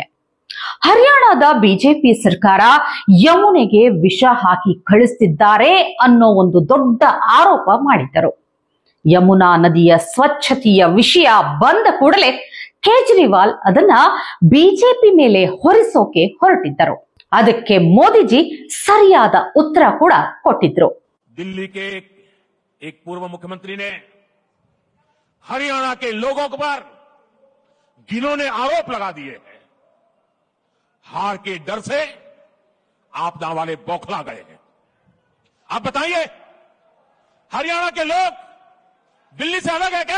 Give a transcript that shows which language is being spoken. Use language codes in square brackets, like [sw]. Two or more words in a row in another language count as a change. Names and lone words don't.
[kn] ಹರಿಯಾಣದ ಬಿಜೆಪಿ ಸರ್ಕಾರ ಯಮುನೆಗೆ ವಿಷ ಹಾಕಿ ಕಳಿಸ್ತಿದ್ದಾರೆ ಅನ್ನೋ ಒಂದು ದೊಡ್ಡ ಆರೋಪ ಮಾಡಿದ್ದರು. ಯಮುನಾ ನದಿಯ ಸ್ವಚ್ಛತೆಯ ವಿಷಯ ಬಂದ ಕೂಡಲೇ ಕೇಜ್ರಿವಾಲ್ ಅದನ್ನ ಬಿಜೆಪಿ ಮೇಲೆ ಹೊರಿಸೋಕೆ ಹೊರಟಿದ್ದರು. ಅದಕ್ಕೆ ಮೋದಿಜಿ ಸರಿಯಾದ ಉತ್ತರ ಕೂಡ ಕೊಟ್ಟಿದ್ರು. [hi] दिल्ली के एक पूर्व मुख्यमंत्री ने हरियाणा के लोगों पर घिनौने आरोप लगा दिए हैं। हार के डर से आपदा वाले बौखला गए हैं। आप बताइए, हरियाणा के लोग दिल्ली से अलग है क्या?